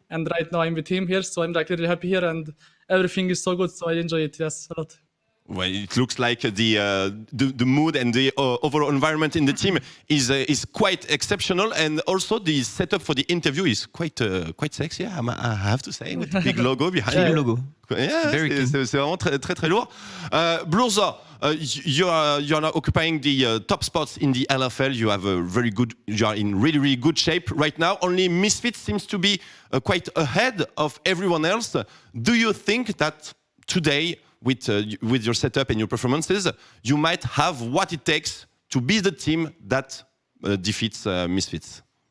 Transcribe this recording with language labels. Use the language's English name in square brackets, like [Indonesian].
[English] And right now I'm with him here, so I'm like really happy here, and everything is so good, so I enjoy it, yes, a lot. Well, it looks like the mood and the overall environment in the team is quite exceptional, and also the setup for the interview is quite sexy. I have to say, with the big logo behind Big you. logo. [French] Yeah, c'est vraiment très lourd. [English] Blurzor, you're now occupying the top spots in the LFL. You have you are in really good shape right now. Only Misfits seems to be quite ahead of everyone else. Do you think that today, with your setup and your performances, you might have what it takes to be the team that defeats Misfits?